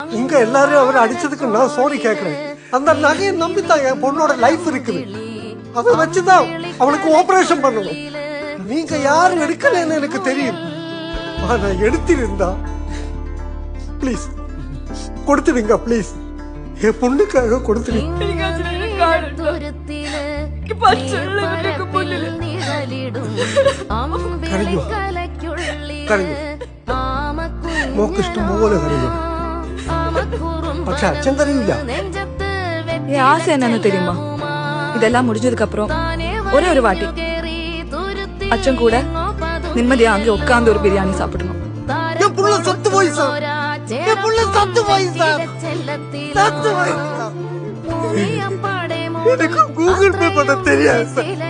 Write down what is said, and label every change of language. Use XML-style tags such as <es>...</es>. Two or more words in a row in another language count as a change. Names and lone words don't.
<ta>உங்க எல்லாரும் அவர் அடிச்சதுக்கு நான் சாரி கேட்கிறேன். அந்த நகையை நம்பித்தான் என் பொண்ணோட லைஃப் இருக்குது. அதை வச்சுதான் அவனுக்கு ஆபரேஷன் பண்ணணும். நீங்க யாரும் எடுக்கலன்னு எனக்கு தெரியும். ஆனா எடுத்திருந்தா ப்ளீஸ் கொடுத்துடுங்க. ப்ளீஸ் என் பொண்ணுக்காக கொடுத்துடுங்க.</ta> <ml>മോക്കിഷ്ടം പോലെ കരയും. പക്ഷെ അച്ഛൻ കരയില്ല.</ml> <ta>ஆசை என்னன்னு தெரியுமா? இதெல்லாம் முடிஞ்சதுக்கு அப்புறம் ஒரே ஒரு வாட்டி அச்சன் கூட நிம்மதியா அங்க உட்கார்ந்து ஒரு பிரியாணி சாப்பிடணும். என் புள்ள சத்து போய் சார். என் புள்ள சத்து போய் சார். சத்து போய் சார். எனக்கு கூகுள் பே பண்ண தெரியாது சார்.</ta>